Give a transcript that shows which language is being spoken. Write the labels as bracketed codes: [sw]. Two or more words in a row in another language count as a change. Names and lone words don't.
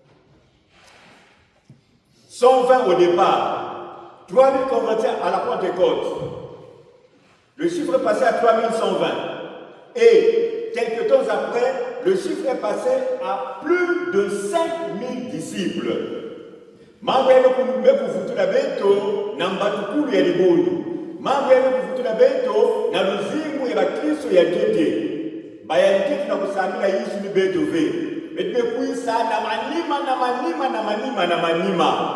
[fr] 120 au départ. 3000 convertis à la Pentecôte. Le chiffre est passé à 3120. Et quelques temps après, le chiffre est passé à plus de 5000 disciples. [ktu] Mambo yale kufutula beto na mbatukulu ya libundu. Mambo yale kufutula beto na luzimu ya Bakristo ya tete. Bayalitiki na kusamila Yesu ni beto ve. Betme kuisa na manima.